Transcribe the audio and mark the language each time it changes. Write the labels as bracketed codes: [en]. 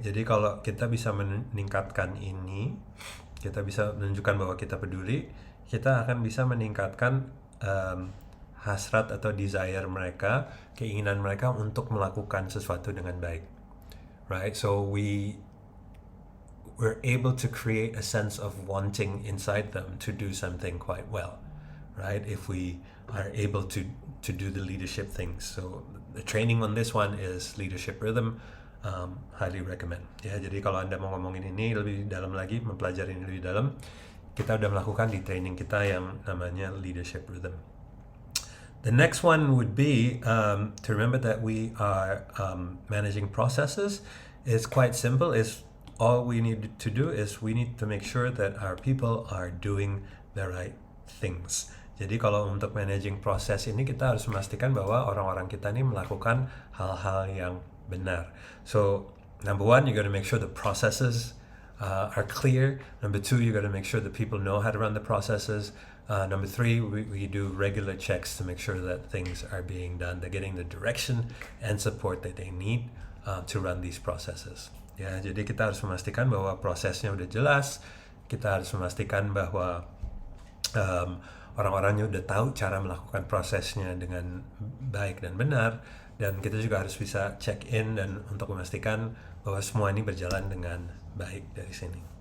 [id] Jadi kalau kita bisa meningkatkan ini, kita bisa menunjukkan bahwa kita peduli, kita akan bisa meningkatkan hasrat atau desire mereka, keinginan mereka untuk melakukan sesuatu dengan baik, right? [en] So we're able to create a sense of wanting inside them to do something quite well, right? If we are able to do the leadership things. So the training on this one is leadership rhythm. Highly recommend. [id] Ya, jadi kalau Anda mau ngomongin ini lebih dalam lagi, mempelajari ini lebih dalam, kita udah melakukan di training kita yang namanya leadership rhythm. [en] The next one would be to remember that we are managing processes. It's quite simple. All we need to do is we need to make sure that our people are doing the right things. [id] Jadi kalau untuk managing proses ini, kita harus memastikan bahwa orang-orang kita ini melakukan hal-hal yang benar. [en] So number one, you got to make sure the processes are clear. Number two, you got to make sure that people know how to run the processes. Number three, we do regular checks to make sure that things are being done. They're getting the direction and support that they need to run these processes. [id] Ya, jadi kita harus memastikan bahwa prosesnya udah jelas. Kita harus memastikan bahwa orang-orangnya udah tahu cara melakukan prosesnya dengan baik dan benar. Dan kita juga harus bisa check in dan untuk memastikan bahwa semua ini berjalan dengan baik dari sini.